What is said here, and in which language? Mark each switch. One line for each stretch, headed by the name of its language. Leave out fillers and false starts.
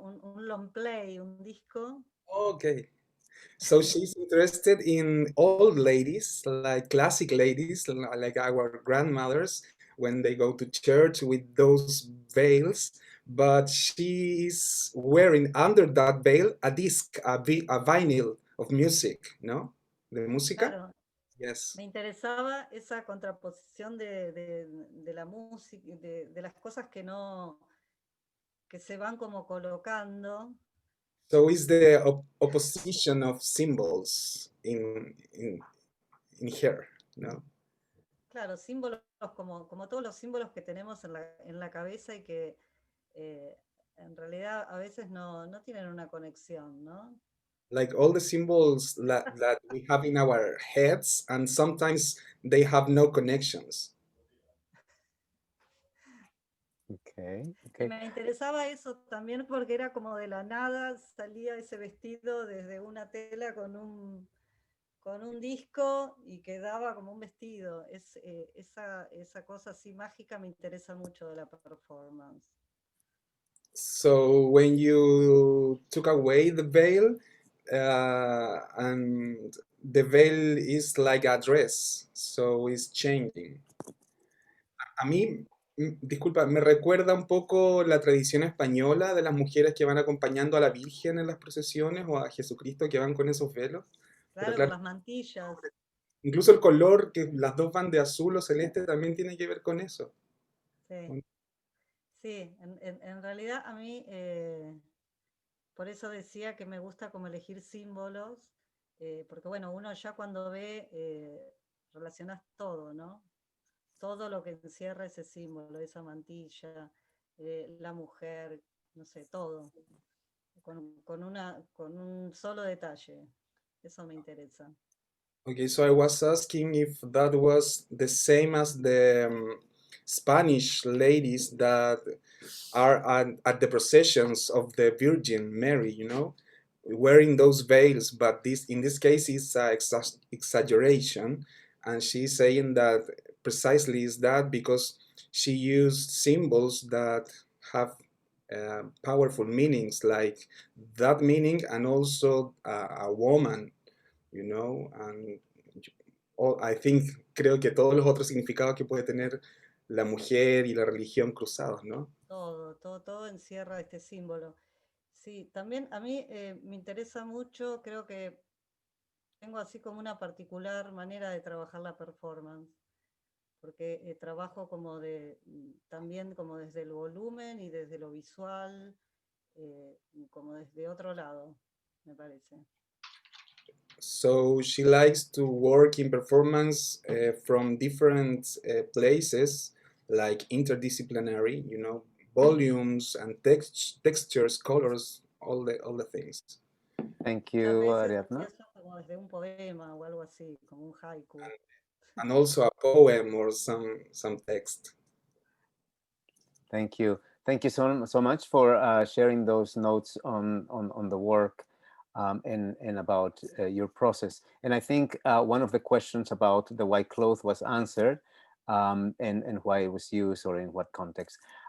Spanish: Un long play, un disco.
English: Okay. So she's interested in old ladies, like classic ladies, like our grandmothers, when they go to church with those veils, but she's wearing under that veil a disc, a vinyl of music, no?
Spanish: De música? Claro.
English: Yes.
Spanish: Me interesaba esa contraposición de la música, de las cosas que se van como colocando.
English: So it's the opposition of symbols in here, no?
Spanish: Claro, símbolos como todos los símbolos que tenemos en la cabeza y que en realidad a veces no tienen una conexión, ¿no?
English: Like all the symbols that we have in our heads, and sometimes they have no connections. Okay.
Spanish: Y me interesaba eso también porque era como de la nada, salía ese vestido desde una tela con un disco y quedaba como un vestido. Esa cosa así mágica me interesa mucho de la performance.
English: So when you took away the veil, and the veil is like a dress, so it's changing.
Spanish: A mí, disculpa, me recuerda un poco la tradición española de las mujeres que van acompañando a la Virgen en las procesiones o a Jesucristo que van con esos velos. Pero Claro, con claro, las mantillas. incluso el color, que las dos van de azul o celeste, también tiene que ver con eso. Sí, sí, en realidad a mí, por eso decía que me gusta como elegir símbolos, porque bueno, uno ya cuando ve, relacionas todo, ¿no? Todo lo que encierra ese símbolo, esa mantilla, la mujer, no sé, todo, con un solo detalle. Eso me interesa.
English: Okay, so I was asking if that was the same as the Spanish ladies that are at the processions of the Virgin Mary, you know, wearing those veils, but this in this case is exaggeration, and she's saying that precisely is that because she used symbols that have powerful meanings, like that meaning, and also a woman, you know, and I think
Spanish: creo que todos los otros significados que puede tener la mujer y la religión cruzados, ¿no? Todo encierra este símbolo. Sí, también a mí me interesa mucho, creo que tengo así como una particular manera de trabajar la performance, porque trabajo como también como desde el volumen y desde lo visual, como desde otro lado, me parece.
English: So she likes to work in performance from different places, like interdisciplinary, you know, volumes and textures, colors, all the things. Thank
Spanish: Muchas
English: you,
Spanish: veces
English: Ariadna.
Spanish: empiezo como desde un poema o algo así, como un haiku.
English: And also a poem or some text. Thank you. Thank you so much for sharing those notes on the work and about your process. And I think one of the questions about the white cloth was answered, and why it was used or in what context.